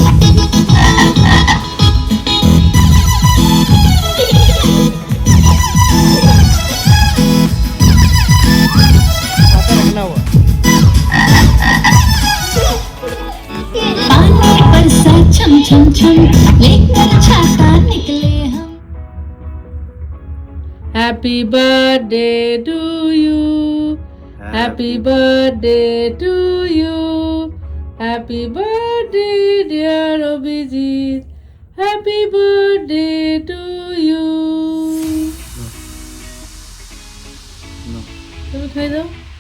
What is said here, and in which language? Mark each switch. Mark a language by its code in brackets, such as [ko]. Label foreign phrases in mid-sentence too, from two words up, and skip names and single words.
[hi] पानी बरसा छम छम छम लेकर छाता निकले हम। [en] Happy birthday to you. Happy birthday to you. Happy birthday dear Abhijit. Happy birthday to you. [bn] তুমি খাই দাও।